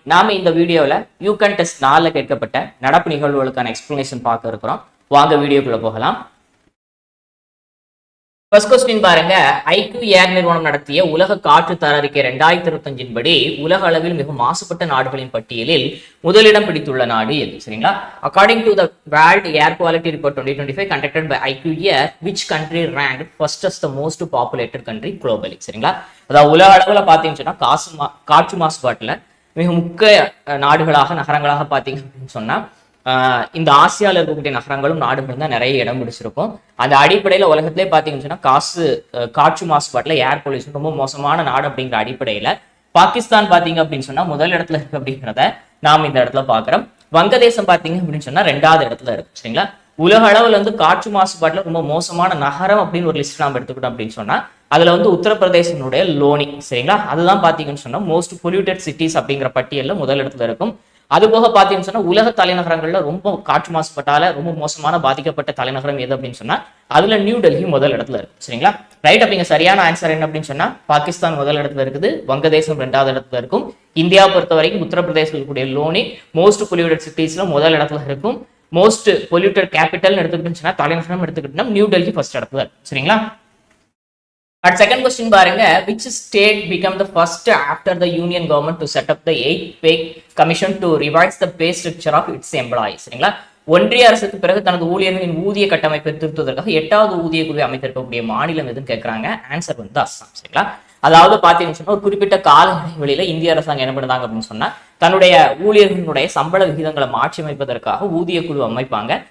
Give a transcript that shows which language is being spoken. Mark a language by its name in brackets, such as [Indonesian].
[Tamil] நாம இந்த வீடியோவில் யூகன் டெஸ்ட் 4 கேட்கப்பட்ட நடப்பு நிகழ்வுகளுக்கான எக்ஸ்பிளனேஷன் பார்க்க இருக்கிறோம். வாங்க வீடியோக்குள்ள போகலாம். ஃபர்ஸ்ட் கொஸ்டின் பாருங்க. ஐக்யூ ஏர் நிறுவனம் நடத்திய உலக காற்று தர அறிக்கை 2025 படி உலக அளவில் மிக மாசுபட்ட நாடுகளின் பட்டியலில் முதலிடம் பிடித்துள்ள நாடு எது? சரிங்களா? [English] According to the world air quality report 2025 conducted by IQ Air, which country ranked first as the most populated country globally? [Tamil] சரிங்களா? அதாவது உலக அளவில் பார்த்தீங்கன்னா காற்று மாசுபாட்டில் மிக முக்கிய நாடுகளாக நகரங்களாக பார்த்தீங்க அப்படின்னு சொன்னா இந்த ஆசியாவில் இருக்கக்கூடிய நகரங்களும் நாடுகளும் தான் நிறைய இடம் பிடிச்சிருக்கும். அந்த அடிப்படையில் உலகத்திலே பார்த்தீங்கன்னா காற்று மாசுபாட்டில் ஏர் பொல்யூஷன் ரொம்ப மோசமான நாடு அப்படிங்கிற அடிப்படையில் பாகிஸ்தான் பார்த்தீங்க அப்படின்னு சொன்னா முதல் இடத்துல இருக்கு அப்படிங்கிறத நாம் இந்த இடத்துல பார்க்குறோம். வங்கதேசம் பார்த்தீங்க அப்படின்னு சொன்னா 2வது இடத்துல இருக்கு. சரிங்களா? உலக அளவில் காற்று மாசுபாட்டில் ரொம்ப மோசமான நகரம் அப்படின்னு ஒரு லிஸ்ட் நாம் எடுத்துக்கிட்டோம் அப்படின்னு சொன்னா அதுல உத்தரப்பிரதேசனுடைய லோனி. சரிங்களா? அதுதான் பாத்தீங்கன்னு சொன்னா மோஸ்ட் பொல்யூட்டட் சிட்டிஸ் அப்படிங்கிற பட்டியலில் முதல் இடத்துல இருக்கும். அது போக பாத்தீங்கன்னு சொன்னா உலக தலைநகரங்கள்ல ரொம்ப காற்று மாசுபாட்டால ரொம்ப மோசமான பாதிக்கப்பட்ட தலைநகரம் எது அப்படின்னு சொன்னா அதுல நியூ டெல்லி முதல் இடத்துல இருக்கு. சரிங்களா? ரைட். அப்படிங்க சரியான ஆன்சர் என்ன அப்படின்னு சொன்னா பாகிஸ்தான் முதல் இடத்துல இருக்குது, வங்கதேசம் 2வது இடத்துல இருக்கும். இந்தியா பொறுத்த வரைக்கும் உத்தரப்பிரதேசத்தில் இருக்கக்கூடிய லோனி மோஸ்ட் பொல்யூட்டட் சிட்டிஸ்ல முதல் இடத்துல இருக்கும். மோஸ்ட் பொல்யூட்டட் கேபிட்டல் எடுத்துக்கிட்டு சொன்னா தலைநகரம் எடுத்துக்கிட்டோம்னா நியூ டெல்லி ஃபர்ஸ்ட் இடத்துல இருக்கு. சரிங்களா? [English] At second question [Tamil] பாருங்க, [English] which state became the first after the union government to set up the 8th pay commission to revise the pay structure of its employees? [Tamil] சரிங்களா? ஒன்றிய அரசுக்கு பிறகு தனது ஊழியர்களின் ஊதிய கட்டமைப்பை திருத்துவதற்காக 8வது ஊதிய குழுவை அமைத்திருக்கக்கூடிய மாநிலம் எதுன்னு கேட்கறாங்க. ஆன்சர் அஸ்ஸாம். சரிங்களா? அதாவது பாத்தீங்கன்னா ஒரு குறிப்பிட்ட கால இடைவெளியில இந்திய அரசாங்கம் என்ன பண்ணுறாங்க அப்படின்னு சொன்னா தன்னுடைய ஊழியர்களுடைய சம்பள விகிதங்களை மாற்றி அமைப்பதற்காக ஊதிய குழு அமைப்பாங்க.